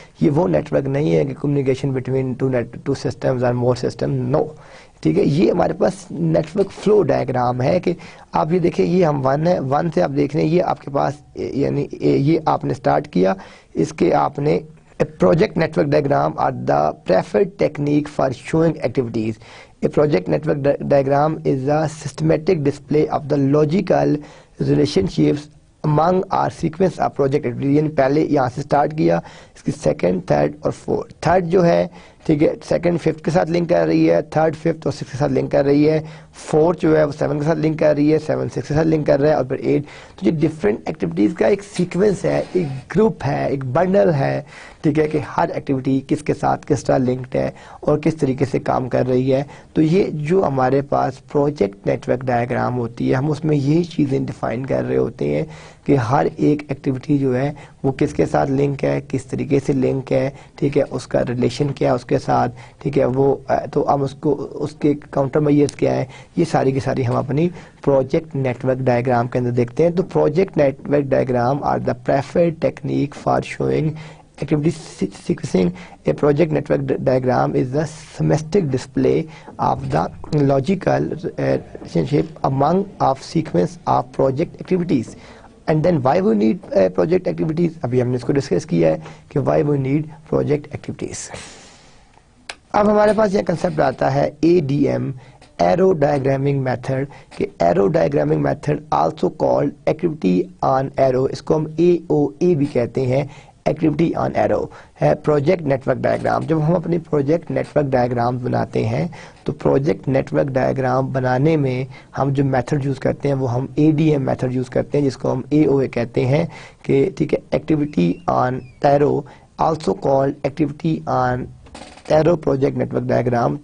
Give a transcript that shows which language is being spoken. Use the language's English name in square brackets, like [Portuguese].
[Urdu] یہ وہ net work نہیں ہے کہ [English] communication between two systems [Urdu] اور مور سسٹم، نو، ٹھیک ہے. یہ ہمارے پاس نیٹ ورک فلو ڈائیگرام ہے کہ آپ یہ دیکھیں یہ ہم 1 ہے، 1 سے آپ دیکھ رہے ہیں یہ آپ کے پاس یعنی یہ آپ نے سٹارٹ کیا، اس کے آپ نے [English] Project network diagram are the preferred technique for showing activities. A project network diagram is a systematic display of the logical relationships among our sequence of project activities. [Urdu] یعنی پہلے یہاں سے سٹارٹ کیا، اس کی سیکنڈ، تھرڈ اور fourth. Third جو ہے ٹھیک ہے سیکنڈ 5th کے ساتھ لنک کر رہی ہے، تھرڈ 5th اور 6th کے ساتھ لنک کر رہی ہے، فورتھ جو ہے وہ 7 کے ساتھ لنک کر رہی ہے، 7 6 کے ساتھ لنک کر رہا ہے، اور پھر 8. تو یہ ڈفرینٹ ایکٹیویٹیز کا ایک سیکوینس ہے، ایک گروپ ہے، ایک بنڈل ہے، ٹھیک ہے، کہ ہر ایکٹیویٹی کس کے ساتھ کس طرح لنکڈ ہے اور کس طریقے سے کام کر رہی ہے. تو یہ جو ہمارے پاس پروجیکٹ نیٹ ورک ڈائیگرام ہوتی ہے، ہم اس میں یہی چیزیں ڈیفائن کر رہے ہوتے ہیں کہ ہر ایک ایکٹیویٹی جو ہے وہ کس کے ساتھ لنک ہے، کس طریقے سے لنک ہے، ٹھیک ہے، اس کا ریلیشن کیا ہے اس کے ساتھ، ٹھیک ہے. وہ تو ہم اس کے کاؤنٹر میئرز کیا ہے، یہ ساری کی ساری ہم اپنی [English] Project network diagram کے اندر دیکھتے ہیں. تو project network diagram are the preferred technique for showing activity sequencing. A project network diagram is the schematic display of the logical relationship among of sequence of project activities. And then why we need project activities, [Urdu] ابھی ہم نے اس کو discuss کیا ہے کہ [English] why we need project activities. [Urdu] اب ہمارے پاس یہ کنسپٹ آتا ہے ADM, ایرو ڈائیگرامنگ میتھڈ. کہ arrow ڈائیگرامنگ method [English] also called activity on arrow, [Urdu] اس کو ہم AOA بھی کہتے ہیں، ایکٹیویٹی آن ایرو ہے پروجیکٹ نیٹ ورک ڈائیگرام. جب ہم اپنی پروجیکٹ نیٹ ورک ڈائیگرام بناتے ہیں تو پروجیکٹ نیٹ ورک ڈائیگرام بنانے میں ہم جو میتھڈ یوز کرتے ہیں وہ ہم ADM میتھڈ یوز کرتے ہیں، جس کو ہم AOA کہتے ہیں کہ ٹھیک ہے activity on arrow [English] Also called activity on arrow project network diagram.